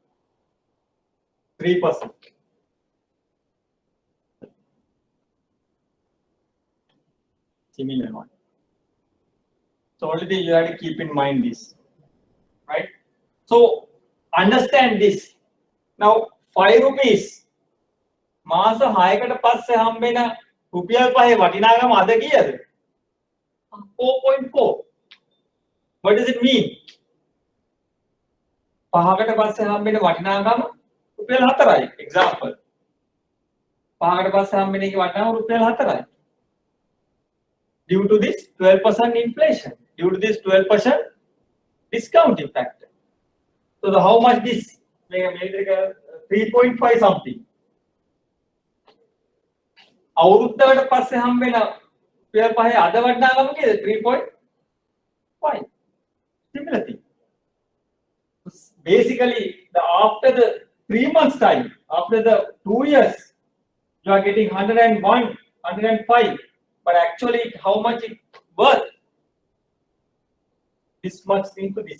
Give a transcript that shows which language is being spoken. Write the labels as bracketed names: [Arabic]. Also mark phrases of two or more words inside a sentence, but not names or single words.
[English] 3%. Similar one. So already you have to keep in mind this, right? So understand this. Now 5 rupees. [Sinhala] මාස 6කට පස්සේ හම්බෙන රුපියල් 5 වටිනාකම අද කීයද? 4.4. [English] What does it mean? [Sinhala] 5කට පස්සේ හම්බෙන වටිනාකම රුපියල් 4යි. Example. 5කට පස්සේ හම්බෙන එකේ වටිනාකම රුපියල් 4යි. [English] Due to this 12% inflation, due to this 12% discounting factor. So how much this? 3.5 something. [Sinhala] අවුරුද්දකට පස්සේ හම්බෙන රුපියල් 5 අද වටිනාකම කීයද? 3.5. [English] Similar thing. Basically, after the 3 months time, after the 2 years, you are getting 101, 105. But actually, how much it worth? This much into this.